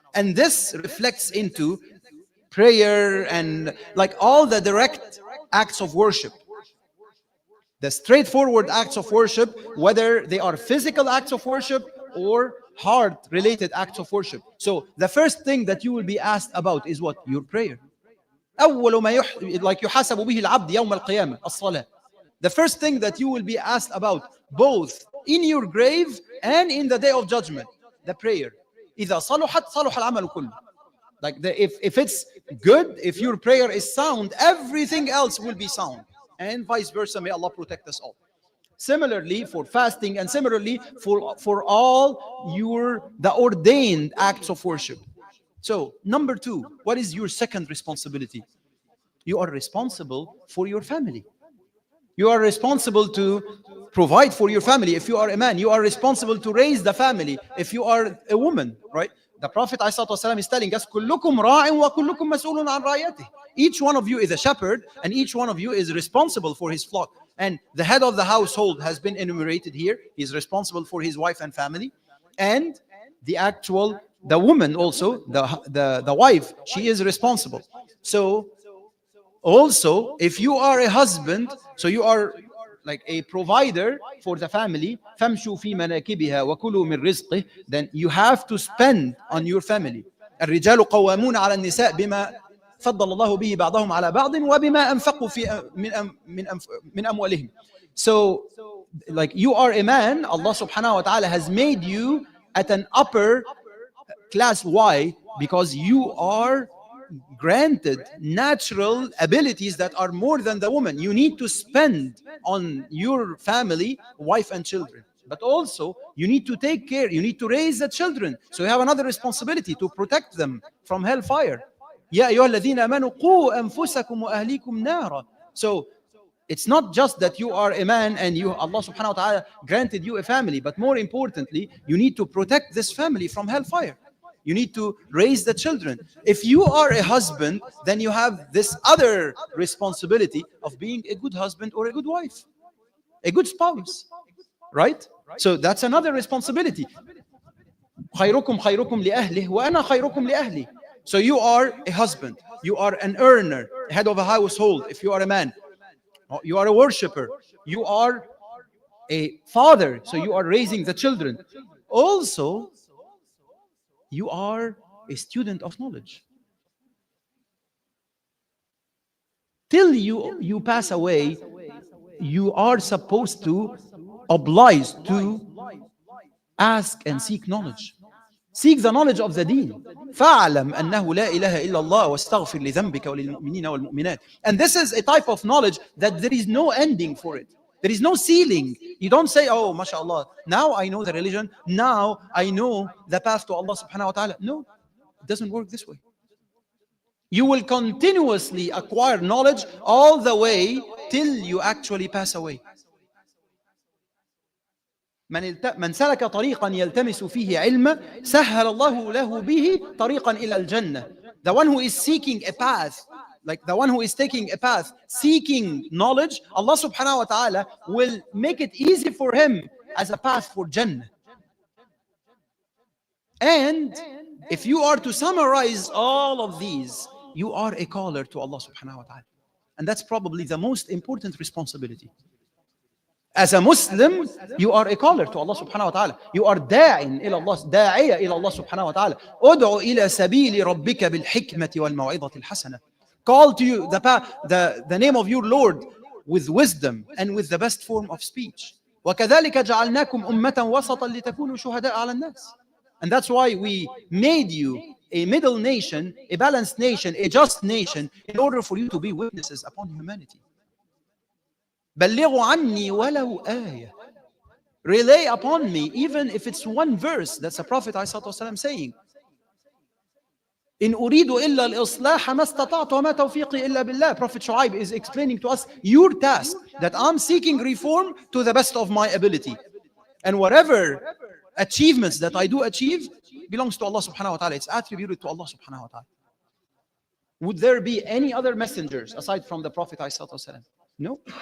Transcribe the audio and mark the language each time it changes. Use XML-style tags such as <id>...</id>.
<en>And this reflects into prayer and like all the direct acts of worship. The straightforward acts of worship, whether they are physical acts of worship or heart-related acts of worship. So the first thing that you will be asked about is what? Your prayer.</en> <ar>أول ما like يحاسب به العبد يوم القيامة الصلاة.</ar> <en>The first thing that you will be asked about, both in your grave and in the day of judgment, the prayer.</en> <ar>إذا صلحت صلح العمل كله.</ar> <en>Like if it's good, if your prayer is sound, everything else will be sound, and vice versa. May Allah protect us all. Similarly for fasting, and similarly for all the ordained acts of worship. So, number two, what is your second responsibility? You are responsible for your family. You are responsible to provide for your family. If you are a man, you are responsible to raise the family. If you are a woman, right? The Prophet ﷺ is telling us,</en> <ar>كلكم راع وكلكم مسؤول عن رعيته.</ar> <en>Each one of you is a shepherd, and each one of you is responsible for his flock. And the head of the household has been enumerated here. He is responsible for his wife and family. And the woman also, the wife, she is responsible. So also, if you are a husband, so you are like a provider for the family,</en> <ar>فَامْشُوا فِي مَنَاكِبِهَا وَكُلُوا مِنْ رِزْقِهِ,</ar> <en>then you have to spend on your family.</en> <ar>الرجال قوامون على النساء بما فضل الله به بعضهم على بعض وبما أنفقوا في من أموالهم.</ar> <en>So, like you are a man, Allah subhanahu wa ta'ala has made you at an upper class. Why? Because you are granted natural abilities that are more than the woman. You need to spend on your family, wife and children. But also, you need to take care, you need to raise the children. So you have another responsibility to protect them from hellfire.</en> <ar>يا أيها الذين آمنوا قوا أنفسكم وأهليكم نارا.</ar> <en>So it's not just that you are a man and Allah subhanahu wa ta'ala granted you a family, but more importantly, you need to protect this family from hellfire. You need to raise the children. If you are a husband, then you have this other responsibility of being a good husband or a good wife, a good spouse, right? So that's another responsibility.</en> <ar>خيركم خيركم لأهله وأنا خيركم لأهلي.</ar> <en>So you are a husband, you are an earner, head of a household. If you are a man, you are a worshipper, you are a father, so you are raising the children. Also, you are a student of knowledge. Till you pass away, you are supposed to oblige to ask and seek knowledge. Seek the knowledge of the deen.</en> <ar>فَاعْلَمْ أَنَّهُ لَا إِلَهَ إِلَّا اللَّهُ وَاسْتَغْفِرْ لِذَنْبِكَ وَلِلْمُؤْمِنِينَ وَالْمُؤْمِنَاتِ.</ar> <en>And this is a type of knowledge that there is no ending for it. There is no ceiling. You don't say, oh, mashallah, now I know the religion, now I know the path to Allah subhanahu wa ta'ala. No, it doesn't work this way. You will continuously acquire knowledge all the way till you actually pass away.</en> <ar>من سلك طريقا يلتمس فيه علما سهل الله له به طريقا إلى الجنة.</ar> <en>The one who is seeking a path, like the one who is taking a path, seeking knowledge, Allah subhanahu wa ta'ala will make it easy for him as a path for Jannah. And if you are to summarize all of these, you are a caller to Allah subhanahu wa ta'ala. And that's probably the most important responsibility. As a Muslim, you are a caller to Allah subhanahu wa ta'ala. You are</en> <ar>داعٍ إلى الله, داعية إلى الله سبحانه وتعالى. ادعو إلى سبيل ربك بالحكمة والموعظة الحسنة.</ar> <en>Call to you the name of your Lord with wisdom and with the best form of speech.</en> <ar>وكذلك جعلناكم أمة وسطا لتكونوا شهداء على الناس.</ar> <en>And that's why we made you a middle nation, a balanced nation, a just nation, in order for you to be witnesses upon humanity.</en> <ar>بلغوا عني ولو آية.</ar> <en>Relay upon me, even if it's one verse. That's the Prophet ﷺ saying.</en> <ar>إن أريد إلا الإصلاح ما استطعت وما توفيقي إلا بالله.</ar> <en>Prophet Shu'aib is explaining to us your task, that I'm seeking reform to the best of my ability. And whatever achievements that I do achieve belongs to Allah subhanahu wa ta'ala. It's attributed to Allah subhanahu wa ta'ala. Would there be any other messengers aside from the Prophet ﷺ? No.</en>